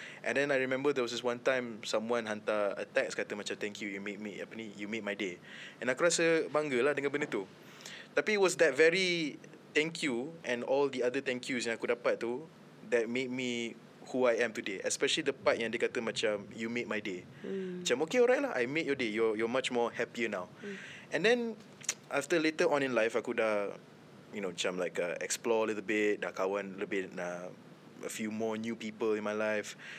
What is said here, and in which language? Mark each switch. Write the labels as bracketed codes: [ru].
[en] And then I remember there was this one time someone [ms] hantar [en] a text [ms] kata macam [en] thank you, you made my day. [ms] And aku rasa bangga lah dengan benda tu. Tapi [en] it was that very thank you and all the other thank yous [ms] yang aku dapat tu [en] that made me who I am today. Especially the part [ms] yang dia kata macam [en] you made my day. [ms] Macam [en] okay, alright lah, I made your day. You're much more happier now. And then after later on in life, [ms] aku dah macam [en] like explore a little bit, [ms] dah kawan lebih, [en] a few more new people in my life.